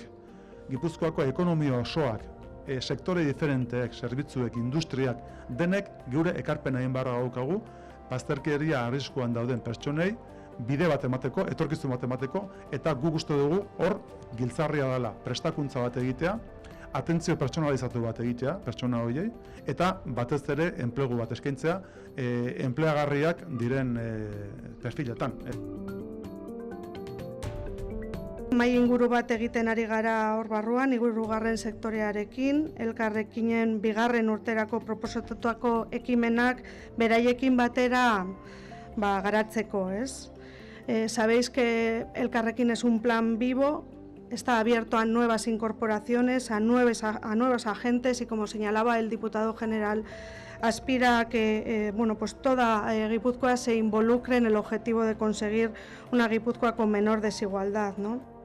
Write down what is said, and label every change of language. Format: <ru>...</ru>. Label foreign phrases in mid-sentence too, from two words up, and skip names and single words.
<eu>Gipuzkoako ekonomia osoak, sektore diferenteek, zerbitzuek, industriak, denek geure ekarpena egin beharra daukagu, bazterkeria arriskuan dauden pertsonei, bide bat emateko, etorkizun bat emateko, eta guk uste dugu hor giltzarria dela prestakuntza bat egitea, atentzio pertsonalizatu bat egitea, pertsona horiei, eta batez ere enplegu bat eskaintzea, enpleagarriak diren perfiletan. Mahai inguru bat egiten ari gara hor barruan, hirugarren sektorearekin, elkarrekinen bigarren urterako proposatutako ekimenak beraiekin batera garatzeko, ez?</eu> <es>Sabéis que Elkarrekin es un plan vivo, está abierto a nuevas incorporaciones, a nuevos agentes y, como señalaba el diputado general, aspira a que pues toda Guipúzcoa se involucre en el objetivo de conseguir una Guipúzcoa con menor desigualdad, ¿no?</es>